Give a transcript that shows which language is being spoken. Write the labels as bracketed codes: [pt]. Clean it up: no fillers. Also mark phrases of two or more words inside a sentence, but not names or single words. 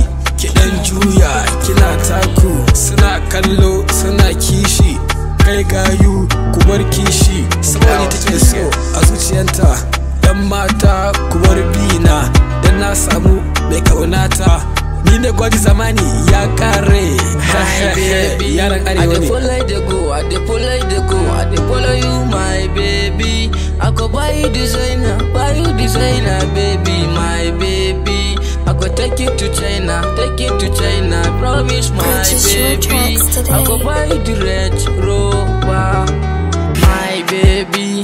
[ha] Ki dan juya kina taku, suna kallo suna kishi. Kai gayu ku bar kishi, saboda take so a zuciyanta. Dan mata ku bar bina, dan na samu mai kaunata. Ni da gwaji zamani ya kare. Yaran arewa ne. [pcm] I dey follow the go, I dey follow you, my baby. I go buy you designer, baby, my baby. I go take you to China, I promise, my baby. I go buy you the red rover, my baby.